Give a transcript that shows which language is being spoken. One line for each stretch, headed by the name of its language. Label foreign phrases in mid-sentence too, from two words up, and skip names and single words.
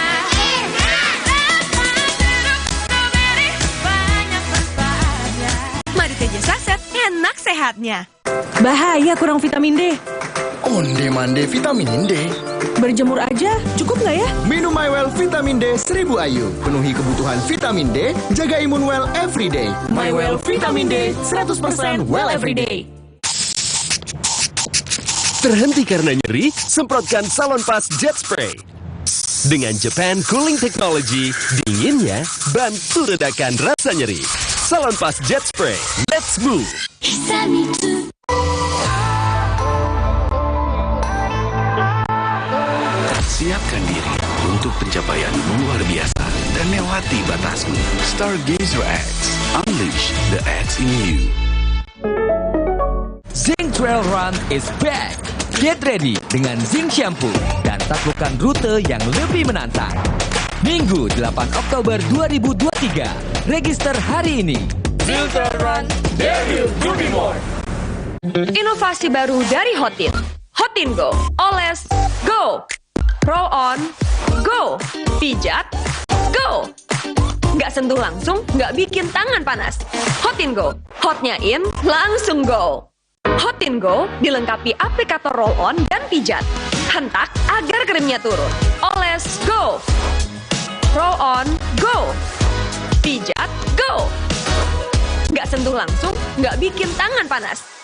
Indonesian: Rasa jeruk strawberry, banyak manfaatnya. Madu teja saset, enak sehatnya. Bahaya kurang vitamin D. Onde-mande vitamin D. Berjemur aja, cukup nggak ya? Minum MyWell Vitamin D 1000 IU. Penuhi kebutuhan vitamin D, jaga imun
English: well everyday.
Indonesian: MyWell Vitamin D 100%
English: well everyday.
Indonesian: Terhenti karena nyeri, semprotkan Salonpas Jet Spray. Dengan Japan Cooling Technology, dinginnya bantu redakan rasa nyeri. Salonpas Jet Spray,
English: let's move!
Indonesian: Siapkan diri untuk pencapaian luar biasa dan lewati batasmu.
English: Stargazer X, unleash the X in you. Zing Trail Run is back. Get ready
Indonesian: dengan Zing Shampoo dan taklukkan rute yang lebih menantang. Minggu 8 Oktober 2023. Register hari ini.
English: Zing Trail Run, dare you to be more.
Indonesian: Inovasi baru dari Hotin. Hotin Go, oles, go.
English: Roll on, go. Pijat, go.
Indonesian: Nggak sentuh langsung, nggak bikin tangan panas. Hotin Go, hotnya in, langsung go. Hotin Go dilengkapi aplikator
English: roll on
Indonesian: dan pijat. Hentak agar krimnya turun. Oles,
English: go. Roll on, go.
Indonesian: Pijat, go. Nggak sentuh langsung, nggak bikin tangan panas.